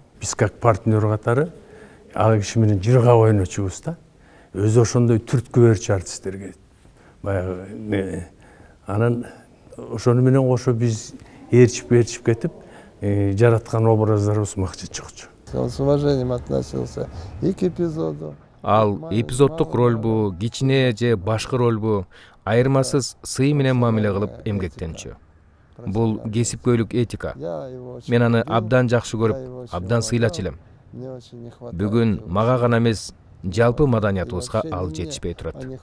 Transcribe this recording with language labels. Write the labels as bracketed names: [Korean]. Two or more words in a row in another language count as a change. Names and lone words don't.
[Kyrgyz] Биз [Russian] как партнер [Kyrgyz] катары ал киши менен жырга ойночубуз да. Өзү ошондой түрткү берчү артисттерге. Баягы анан ошону менен кошо биз ээрчип кетип, жараткан образдарыбыз макча чыкчу. [Russian] Он с уважением относился и к эпизоду. [Kyrgyz] Ал эпизоддук ролбу, кичине же башкы ролбу айырмасыз сый менен мамиле кылып эмгектенчү. Бул кесипкөйлүк этика. Мен аны абдан жакшы көрүп, абдан сыйлачу элем. Бүгүн мага гана эмес, жалпы маданиятыбызга ал жетишпей турат.